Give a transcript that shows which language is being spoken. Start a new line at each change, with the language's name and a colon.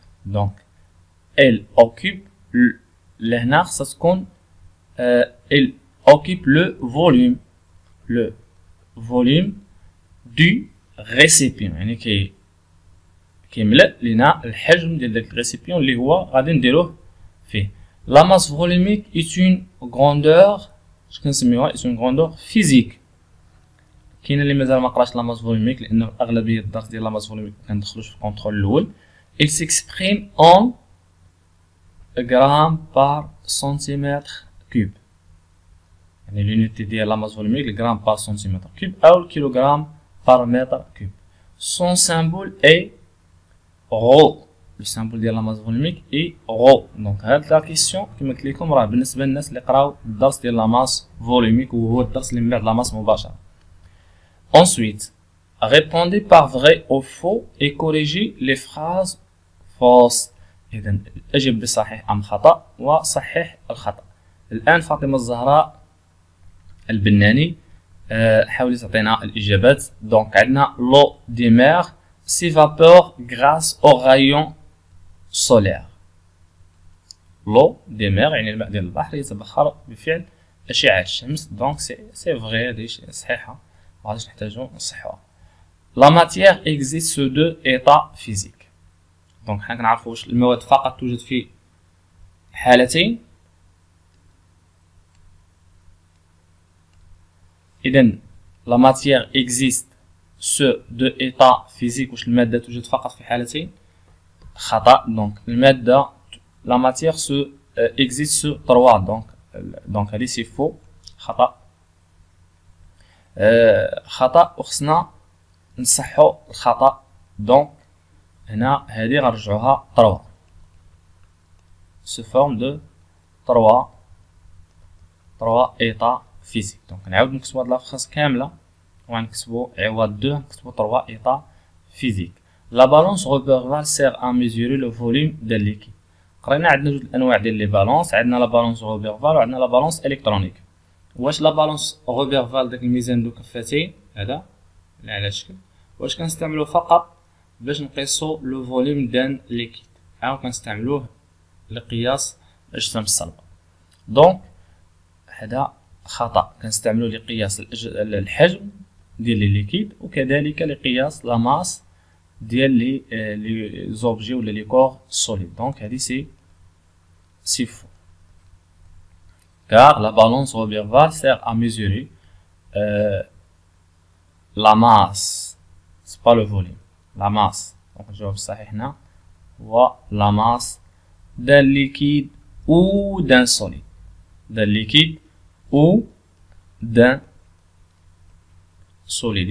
French: donc il occupe
Arabic: لهنا خصها تكون
French: il occupe le volume du récipient،
Arabic: يعني كيملأ لنا الحجم ديال داك الريسيبيون اللي هو غادي نديروه فيه.
French: La masse volumique est une grandeur،
Arabic: اش كنسميوها
French: est une grandeur physique.
Arabic: كاين اللي مازال ما قراش لا ماس فوليميك لان اغلبيه الدرس ديال لا ماس فوليميك كندخلوش في الكونترول الاول.
French: il s'exprime en grammes par centimètre cube،
Arabic: يعني
French: l'unité
Arabic: ديال لا ماس فوليميك الغرام بار سنتيمتر كوب او الكيلوغرام بار متر كوب.
French: son symbole est rho، le symbole ديال لا ماس فوليميك اي rho.
Arabic: دونك هاد لا كيسيون كما قلت لكم راه بالنسبه للناس اللي قراو الدرس ديال لا ماس فوليميك وهو الدرس اللي من بعد لا ماس مباشره.
French: Ensuite, répondez par vrai ou faux et corrigez les phrases fausses.
Arabic: إذن أجب بصحيح أم خطأ وصحح الخطأ. الآن فاطمة الزهراء البناني حاولي تعطينا الإجابات. دونك عندنا
French: l'eau des mers s'évapore grâce aux rayons solaires. l'eau des mers
Arabic: يعني الماء ديال البحر يتبخر بفعل أشعة الشمس. دونك سي فغي هادي صحيحة، مغاديش نحتاجو نصحوها.
French: لا ماتيير existe sous deux états physiques.
Arabic: دونك حنا كنعرفوا واش المواد فقط توجد في حالتين.
French: إذن لا ماتيير existe sous deux états physiques.
Arabic: واش المادة توجد فقط في حالتين؟ خطأ. دونك المادة لا ماتيير
French: existe sous trois.
Arabic: دونك هادي سي فو، خطأ. خطأ، وخصنا نصحو الخطأ. دونك هنا هادي غنرجعوها
French: 3 sous forme de 3 états physiques.
Arabic: دونك نعاود نكتبو هاد لافراز كاملة وغنكتبو عوض 2 نكتبو
French: 3 états physiques. La balance Roberval sert à mesurer le volume d'un liquide.
Arabic: قرينا عندنا جوج الانواع ديال لي بالونس، عندنا لا بالونس روبرفال وعندنا لا بالونس الكترونيك. واش لا بالونس روبرفال داك الميزان ذو كفتين هذا اللي على الشكل، واش كنستعملوه فقط باش نقيسو لو فوليوم دان ليكيد، او كنستعملوه لقياس الاجسام الصلبه؟ دونك هذا خطا، كنستعملوه لقياس الحجم ديال لي ليكيد وكذلك لقياس لا ماس ديال لي زوبجي ولا لي كور سوليد. دونك هذه سي فو،
French: car la balance Roberval sert à mesurer la masse, c'est pas le volume, la masse. Donc
Arabic: الجواب الصحيح هنا هو
French: la masse d'un liquide ou d'un solide, d'un liquide ou d'un solide.